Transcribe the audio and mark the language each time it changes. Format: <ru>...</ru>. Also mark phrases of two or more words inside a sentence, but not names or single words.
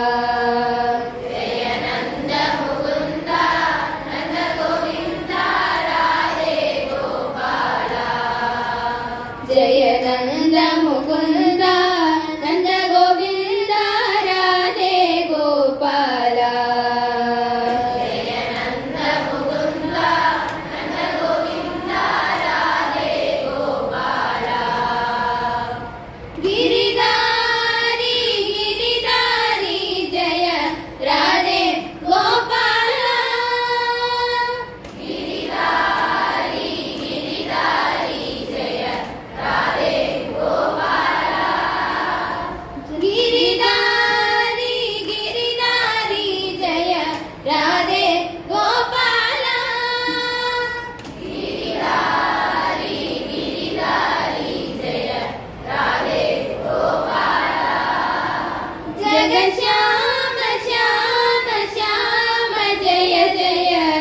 <sa>जय नन्द मुकुन्द नन्द गोविन्द राधे गोपाला</sa> <hi>गिरिधारी गिरिधारी जय राधे गोपाला गिरिधारी गिरिधारी जय राधे गोपाला जग श्याम श्याम श्याम जय जय</hi>